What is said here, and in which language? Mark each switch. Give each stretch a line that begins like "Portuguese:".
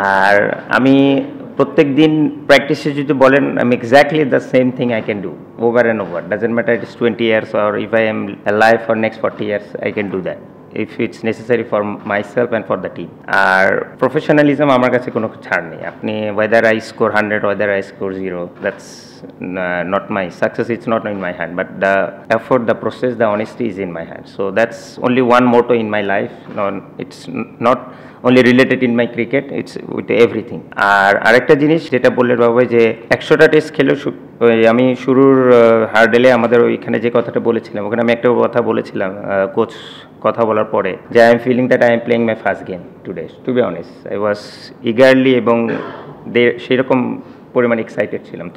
Bangla: আর আমি প্রত্যেক দিন প্র্যাকটিসে যদি বলেন, আমি
English: Exactly the same thing I can do over and over, doesn't matter it is 20 years or if I am alive for next 40 years, I can do that if it's necessary for myself and for the team.
Bangla: আর professionalism আমার কাছে কোনো ছাড় নেই।
English: আপনি whether I score 100, whether I score 0, that's not my success, it's not in my hand, but the effort, the process, the honesty is in my hand. So that's only one motto in my life. No, it's not only related in my cricket, it's with everything.
Bangla: আর আরেকটা জিনিস যেটা বললেন বাবা, যে 100টা test খেলে আমি শুরুর হার্ডেলে আমাদের ওইখানে যে কথাটা বলেছিলাম, ওখানে আমি একটা কথা বলেছিলাম কোচ কথা বলার পরে, যে
English: I am feeling that I am playing my first game today. To be honest, I was eagerly
Bangla: এবং সেরকম পরিমাণ এক্সাইটেড ছিলাম।